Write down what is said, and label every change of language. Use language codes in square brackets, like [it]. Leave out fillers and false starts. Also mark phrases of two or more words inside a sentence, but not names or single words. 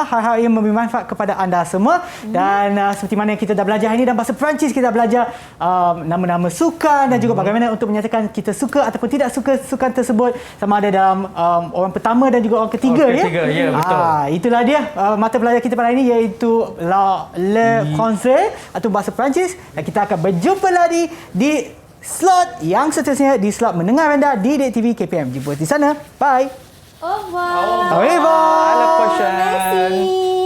[ms] Harap ia memberi manfaat kepada anda semua. Dan seperti mana yang kita dah belajar hari ini dalam bahasa Perancis, kita belajar nama-nama sukan dan juga bagaimana untuk menyatakan kita suka ataupun tidak suka sukan tersebut, sama ada dalam orang pertama dan juga orang ketiga. Orang ketiga, ya, betul. Itulah dia mata pelajaran kita pada hari ini, iaitu [fr] Le Français [ms] atau bahasa Perancis, dan kita akan berjumpa lagi di slot yang seterusnya, di slot mendengar anda di Didik TV KPM. Jumpa di sana. Bye. [fr] Au revoir. Au revoir. À la prochaine. Merci.